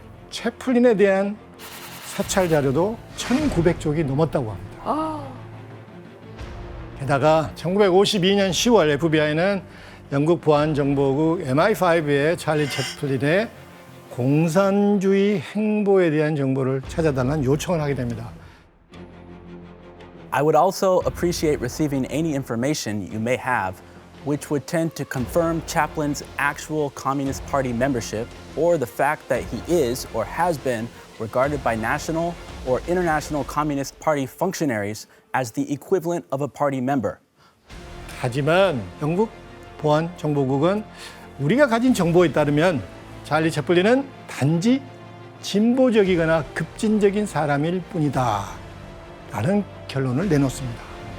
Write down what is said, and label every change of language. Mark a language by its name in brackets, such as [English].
[Korean] 채플린에 대한 사찰 자료도 1900쪽이 넘었다고 합니다. 게다가 1952년 10월 FBI는 영국 보안정보국 MI5에 찰리 채플린의 공산주의 행보에 대한 정보를 찾아달라는 요청을 하게 됩니다. [English] I would also appreciate receiving any information you may have which would tend to confirm Chaplin's actual Communist Party membership or the fact that he is or has been regarded by national or international Communist Party functionaries as the equivalent of a party member. [Korean] 하지만 영국 보안정보국은 우리가 가진 정보에 따르면 찰리 채플린은 단지 진보적이거나 급진적인 사람일 뿐이다 라는 결론을 내놓습니다.